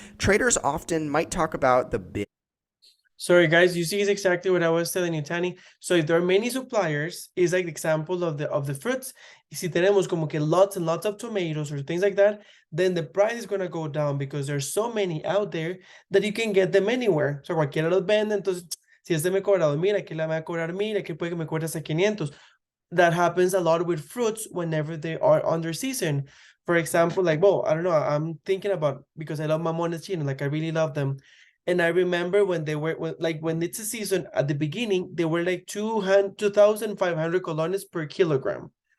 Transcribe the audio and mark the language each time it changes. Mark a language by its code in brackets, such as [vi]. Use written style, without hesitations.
[en] Traders often might talk about the bid. Sorry, guys, you see, it's exactly what I was telling you, Tani. So if there are many suppliers, it's like the example of the fruits. [es] Si tenemos como que [en] lots and lots of tomatoes or things like that, then the price is going to go down because there's so many out there that you can get them anywhere. [es] So cualquiera los vende, entonces, si este me cobra 2,000, aquí le va a cobrar 1,000, aquí puede que me cueste hasta 500. [en] That happens a lot with fruits whenever they are under season. For example, like, well, I don't know, I'm thinking about, because I love mamones chinos, like I really love them. And I remember when they were, when it's a season, at the beginning, they were like 2,500 colones per kilogram.